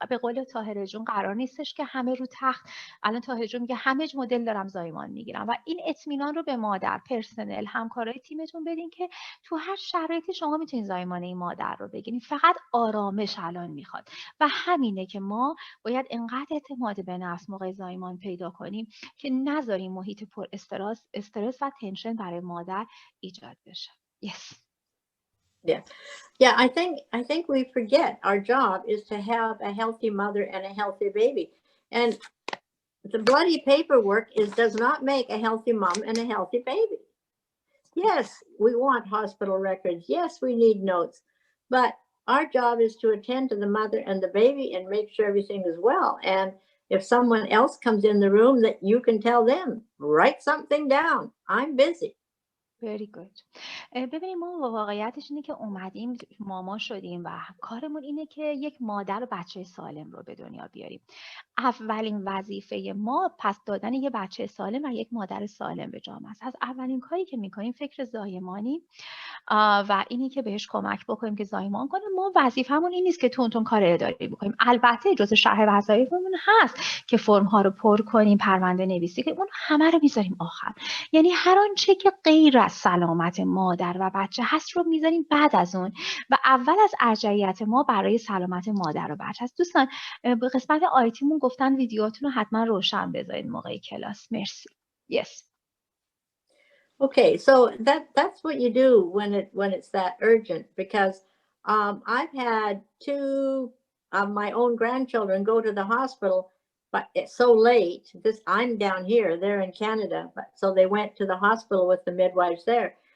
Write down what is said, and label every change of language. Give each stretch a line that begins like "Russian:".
Persian: به قول طاهره جون قرار نیستش که همه رو تخت. الان طاهره جون میگه همه مدل دارم زایمان میگیرم و این اطمینان رو به مادر، پرسنل، همکارای تیمتون بدین که تو هر شرایطی شما میتونین زایمان این مادر رو بگیرین، فقط آرامش الان میخواد. و همینه که ما باید انقدر اعتماد به نفس موقع زایمان پیدا کنیم که نذاریم محیط پر استرس و تنشن برای مادر ایجاد بشه.
English: Yes. Yeah, I think we forget our job is to have a healthy mother and a healthy baby. And the bloody paperwork does not make a healthy mom and a healthy baby. Yes, we want hospital records. Yes, we need notes. But our job is to attend to the mother and the baby and make sure everything is well. And if someone else comes in the room, that you can tell them, write something down. I'm busy. Very good.
Persian: ببینیم ما واقعیتش اینه که اومدیم ماما شدیم و کارمون اینه که یک مادر و بچه سالم رو به دنیا بیاریم. اولین وظیفه ما پس دادن یه بچه سالم و یک مادر سالم به جامعه است. از اولین کاری که میکنیم فکر زایمانی و اینی که بهش کمک بکنیم که زایمان کنه. ما وظیفمون این نیست که تون کار اداری بکنیم. البته جزء شرح وظایفمون هست که فرم ها رو پر کنیم، پرونده نویسی، که اون همه رو میذاریم آخر. یعنی هر آنچه که غیر از سلامت مادر و بچه هست رو میذاریم بعد از اون و اول از ارجحیت ما برای سلامت مادر و بچه هست. دوستان به قسمت آیتیمون گفتن ویدیوهاتون رو حتما روشن بذارید موقع کلاس. مرسی.
English: Yes. Okay, so that's what you do when it's that urgent, because I've had two of my own grandchildren go to the hospital, but it's so late. I'm down here, they're in Canada, but so they went to the hospital with the midwives there.